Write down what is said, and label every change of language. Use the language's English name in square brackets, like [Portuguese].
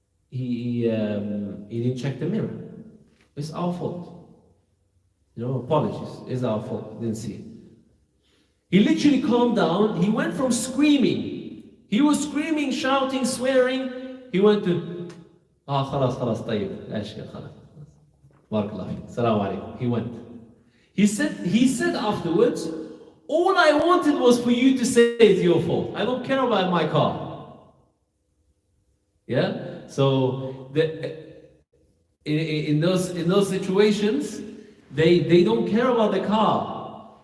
[English] He didn't check the mirror. It's our fault. Apologies. It's our fault. Didn't see it. He literally calmed down. He went from screaming. He was screaming, shouting, swearing. He went to, [Arabic] خلاص طيب لا إشكال خلاص. بارك الله فيك. السلام عليكم. [English] He went. He said afterwards, all I wanted was for you to say it's your fault. I don't care about my car. Yeah? So in those situations, they don't care about the car.